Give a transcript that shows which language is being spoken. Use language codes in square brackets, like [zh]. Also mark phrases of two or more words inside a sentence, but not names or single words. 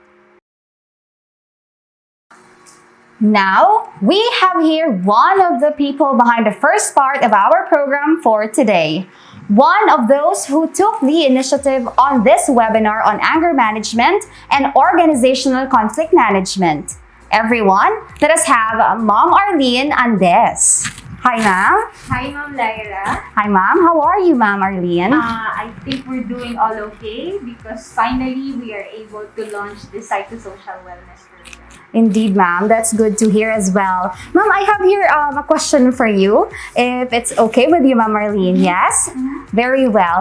[en] Now, we have here one of the people behind the first part of our program for today. One of those who took the initiative on this webinar on anger management and organizational conflict management. Everyone, let us have Ma'am Arlene Andes. Hi, Ma'am. Hi, Ma'am Lyra. Hi, Ma'am. How are you, Ma'am Arlene? I think we're doing all okay because finally we are able to launch the psychosocial wellness program. Indeed, ma'am. That's good to hear as well. Ma'am, I have here a question for you. If it's okay with you, Ma'am Arlene. Yes? Very well.